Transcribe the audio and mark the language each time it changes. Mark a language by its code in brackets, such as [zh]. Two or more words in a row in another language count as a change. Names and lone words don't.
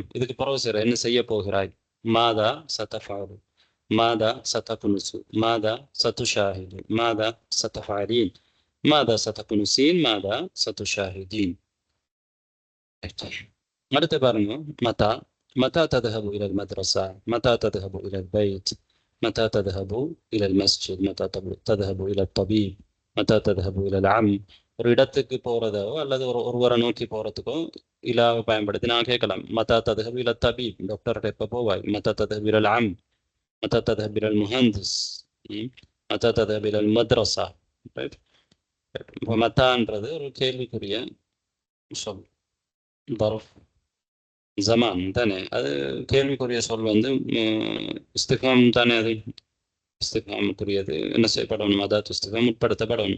[ta] இதுக்கு பிறகு செய்கிற என்ன செய்ய போகிறாய். [ar] ماذا ستفعل، ماذا ستكنس، ماذا ستشاهد، ماذا ستفعلين، ماذا ستكنسين، ماذا ستشاهدين. [ta] அடுத்து பாருங்க, மதா. [ar] متى تذهب إلى المدرسة؟ متى تذهب إلى البيت؟ متى تذهب إلى المسجد؟ متى تذهب إلى الطبيب؟ متى تذهب إلى العم؟ [ta] ஒரு இடத்துக்கு போறதோ அல்லது ஒருவரை நோக்கி போறதுக்கோ இலாவை பயன்படுத்தி நான் கேட்கலாம். [ar] மதா தذهب إلى الطبيب, [ta] டாக்டர்கிட்ட எப்போ போவாய். [ar] متى تذهب إلى العم؟ متى تذهب إلى المهندس؟ متى تذهب إلى المدرسة؟ [ta] மத்தான்றது ஒரு கேள்விக்குரிய சொல், [ar] ظرف زمان [ta] தானே. அது கேள்விக்குரிய சொல் வந்து இஸ்திஃபாம் தானே. அது இஸ்திஃபாமுக்குரியது என்ன செய்யப்படணும்? [ar] متى استفهام [ta] உட்படுத்தப்படணும்.